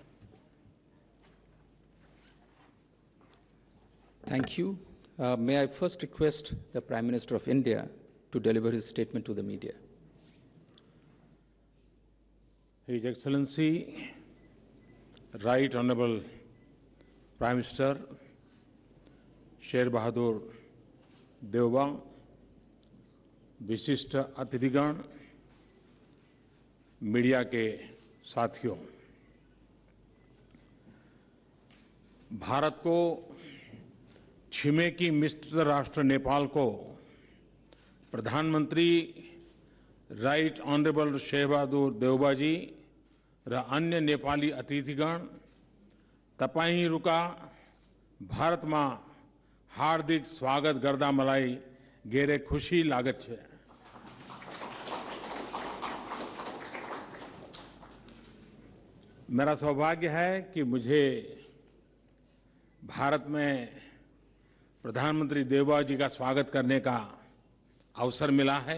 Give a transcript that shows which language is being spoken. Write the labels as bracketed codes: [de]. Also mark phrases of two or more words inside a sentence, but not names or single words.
[en] Thank you. May I first request the Prime Minister of India to deliver his statement to the media. His Excellency, Right Honorable Prime Minister शेर बहादुर देवबा, [hi] विशिष्ट अतिथिगण, मीडिया के साथियों, [ne] भारत को छिमेकी मित्र राष्ट्र नेपाल को प्रधानमंत्री राइट ऑनरेबल शेर बहादुर देवबा जी र अन्य नेपाली अतिथिगण तपाईहरुका भारतमा हार्दिक स्वागत गर्दा मलाई घेरै खुशी लागत छ। [hi] मेरा सौभाग्य है कि मुझे भारत में प्रधानमंत्री देवबा जी का स्वागत करने का अवसर मिला है।